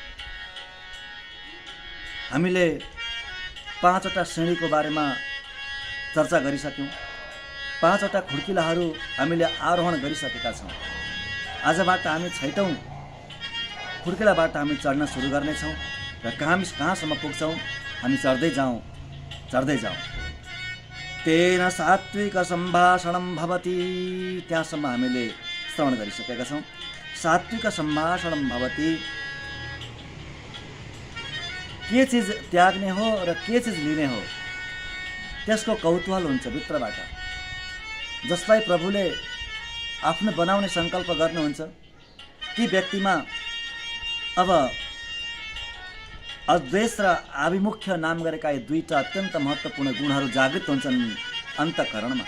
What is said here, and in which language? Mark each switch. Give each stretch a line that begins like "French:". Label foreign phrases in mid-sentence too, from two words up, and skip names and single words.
Nepali: हामीले 5वटा सिँढीको बारेमा चर्चा गरिसक्यौँ। 5वटा खुड्किलाहरू हामीले आरोहण गरिसकेका छौँ। आजबाट हामी 6औं खुड्किलाबाट हामी चढ्न सुरु गर्नेछौँ र कहाँसम्म पुग्छौँ हामी चढ्दै जाउँ। चढ्दै जाउँ।
Sanskrit: तेन सात्विक सम्भाषणं भवति,
Nepali: त्यहाँसम्म हामीले श्रवण गरिसकेका छौँ।
Sanskrit: सात्विक सम्भाषणं भवति,
Nepali: के चिज त्याग्ने हो र के चिज लिने हो त्यसको कौतूहल हुन्छ भित्रबाट। जसलाई प्रभुले आफ्नो बनाउने सङ्कल्प गर्नुहुन्छ ती व्यक्तिमा अब अद्वेष र आभिमुख्य नाम गरेका यी दुईटा अत्यन्त महत्त्वपूर्ण गुणहरू जागृत हुन्छन् अन्तःकरणमा।